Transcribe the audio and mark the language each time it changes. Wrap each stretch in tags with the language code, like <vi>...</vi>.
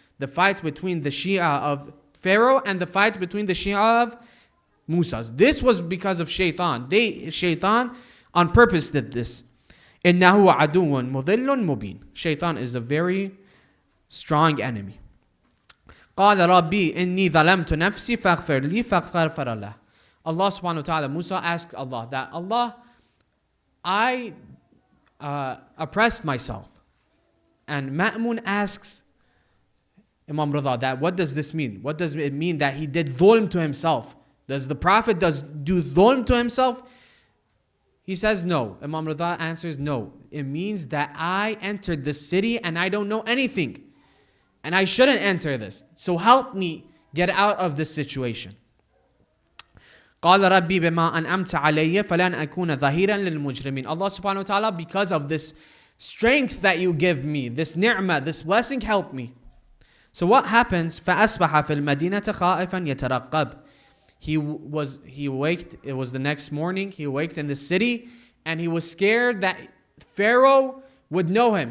<en>The fight between the Shia of Pharaoh and the fight between the Shia of Musa's. This was because of shaitan. Shaitan on purpose did this.</en> <ar>إِنَّهُ عَدُوٌ مُضِلٌّ مُبِينٌ.</ar> <en>Shaitan is a very strong enemy.</en> <ar>قال ربي إني ظلمت نفسي فاغفر لي فاغفر له.</ar> <en>Allah subhanahu wa ta'ala, Musa asked Allah that, Allah, I oppressed myself. And Ma'mun asks Imam Rida that, what does this mean? What does it mean that he did dhulm to himself? Does the Prophet do dhulm to himself? He says no. Imam Rida answers no. It means that I entered this city and I don't know anything. And I shouldn't enter this. So help me get out of this situation.</en> <ar>قال ربي بما أنعمت علي فلن أكون ظهيرا للمجرمين.</ar> <en>Allah subhanahu wa ta'ala, because of this strength that you give me, this ni'mah, this blessing, help me. So what happens?</en> <ar>فأصبح في المدينة خائفا يترقب.</ar> <en>He waked, it was the next morning, he waked in the city And he was scared that Pharaoh would know him.</en>